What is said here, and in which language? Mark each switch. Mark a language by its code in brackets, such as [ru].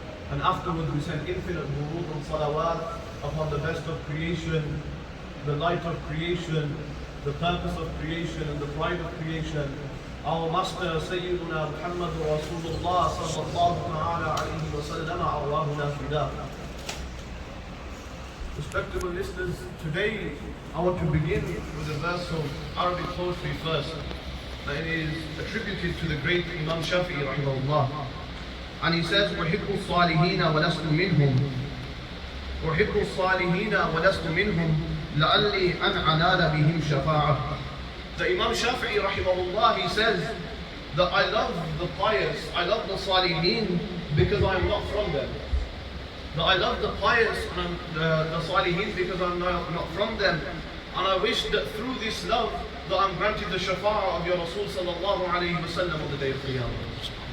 [en] And afterwards we send infinite durood and salawat upon the best of creation, the light of creation, the purpose of creation and the pride of creation, our Master Sayyiduna Muhammad Rasulullah sallallahu ta'ala alayhi wa sallam, arwahuna fidah. Respectable listeners, today I want to begin with a verse of Arabic poetry first. That is attributed to the great Imam Shafi'i rahimahullah. And he says, [ar] وَحِبُّ الصَّالِحِينَ وَلَسْتُ مِنْهُمْ وَحِبُّ الصَّالِحِينَ وَلَسْتُ مِنْهُمْ لَعَلِّي أَنْ عَنَالَ بِهِمْ شَفَاعَةً. [en] The Imam Shafi'i rahimahullah, he says that I love the pious, I love the Salihin because I am not from them. That I love the pious and the Salihin because I'm not from them. And I wish that through this love that I'm granted the shafa'ah of your Rasul sallallahu alayhi wa sallam on the day of Qiyamah.